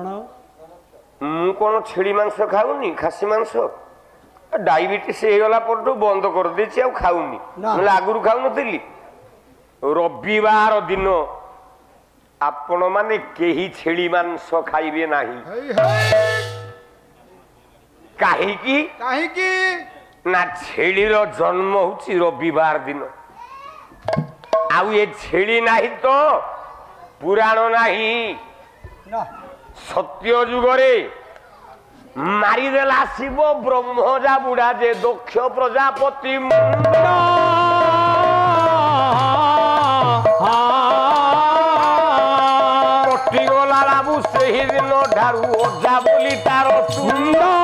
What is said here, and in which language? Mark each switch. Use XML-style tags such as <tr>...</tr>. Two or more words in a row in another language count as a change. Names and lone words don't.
<or>ମୁଁ କଣ ଛେଳି ମାଂସ ଖାଉନି ଖାସି ମାଂସ ଡାଇବେଟିସ୍ ହେଇଗଲା ପରଠୁ ବନ୍ଦ କରିଦେଇଛି ଆଉ ଖାଉନି ନହେଲେ ଆଗରୁ ଖାଉନଥିଲି ରବିବାର ଦିନ ଆପଣ ମାନେ କେହି ଛେଳି ମାଂସ ଖାଇବେ ନାହିଁ हे हे କାହିଁକି</or> <hi>काहे की</hi> <or>ନା ଛେଳିର ଜନ୍ମ ହଉଛି ରବିବାର ଦିନ ଆଉ ଏ ଛେଳି ନାହିଁ ତ ପୁରାଣ ନାହିଁ ନା ସତ୍ୟ ଯୁଗରେ ମାରିଦେଲା ଶିବ ବ୍ରହ୍ମଜା ବୁଢା ଯେ ଦକ୍ଷ ପ୍ରଜାପତି ମୁଣ୍ଡ ସେହିଦିନ ଠାରୁ ଓଝା ବୋଲି ତାର ତୁଣ୍ଡ।</or>